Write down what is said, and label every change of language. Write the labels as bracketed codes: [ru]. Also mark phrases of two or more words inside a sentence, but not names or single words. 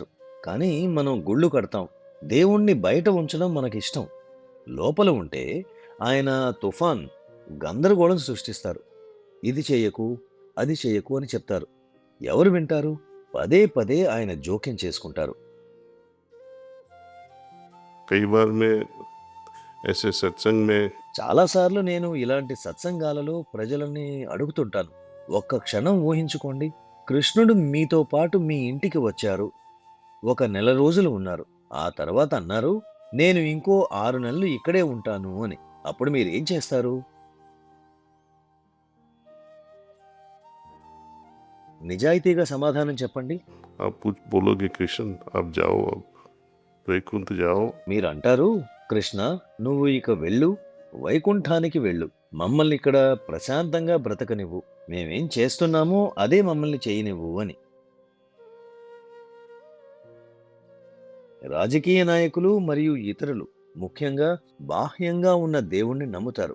[te] కానీ మనం గుళ్ళు కడతాం, దేవుణ్ణి బయట ఉంచడం మనకిష్టం. లోపల ఉంటే ఆయన తుఫాన్, గందరగోళం సృష్టిస్తారు. ఇది చేయకు, అది చేయకు అని చెప్తారు. ఎవరు వింటారు? పదే పదే ఆయన జోక్యం చేసుకుంటారు. [hi] कई बार मैं ऐसे सत्संग में [te] చాలాసార్లు నేను ఇలాంటి సత్సంగాలలో ప్రజలని అడుగుతుంటాను. ఒక్క క్షణం ఊహించుకోండి, కృష్ణుడు మీతో పాటు మీ ఇంటికి వచ్చారు. ఒక నెల రోజులు ఉన్నారు. ఆ తర్వాత అన్నారు, నేను ఇంకో 6 నెలలు ఇక్కడే ఉంటాను అని. అప్పుడు మీరు ఏం చేస్తారు? నిజాయితీగా సమాధానం చెప్పండి. [hi] आप कुछ बोलोगे कृष्ण आप जाओ, अब वैकुंठ जाओ। [te] మీరు అంటారు, కృష్ణ నువ్వు ఇక వెళ్ళు, వైకుంఠానికి వెళ్ళు. మమ్మల్ని ఇక్కడ ప్రశాంతంగా బ్రతకనివ్వు. మేమేం చేస్తున్నామో అదే మమ్మల్ని చేయనివ్వు అని. రాజకీయ నాయకులు మరియు ఇతరులు ముఖ్యంగా బాహ్యంగా ఉన్న దేవుణ్ణి నమ్ముతారు.